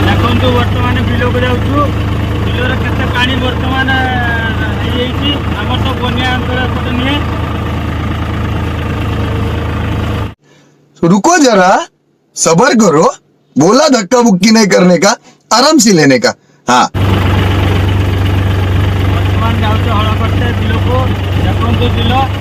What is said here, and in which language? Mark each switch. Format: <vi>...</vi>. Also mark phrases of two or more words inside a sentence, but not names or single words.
<or>ଦେଖନ୍ତୁ ବର୍ତ୍ତମାନ ବିଲକୁ ଯାଉଛୁ। ବିଲରେ କେତେ ପାଣି ବର୍ତ୍ତମାନ ହେଇଯାଇଛି। ଆମର ତ ବନ୍ୟା ଅଞ୍ଚଳ ଏପଟେ ନୁହେଁ।</or> <hi>रुको जरा, सबर करो। बोला धक्का बुक्की नहीं करने का, आराम से लेने का। हाँ</hi> <or>ବର୍ତ୍ତମାନ ଯାଉଛୁ ହଳ କରତେ ବିଲକୁ। ଦେଖନ୍ତୁ ବିଲ</or>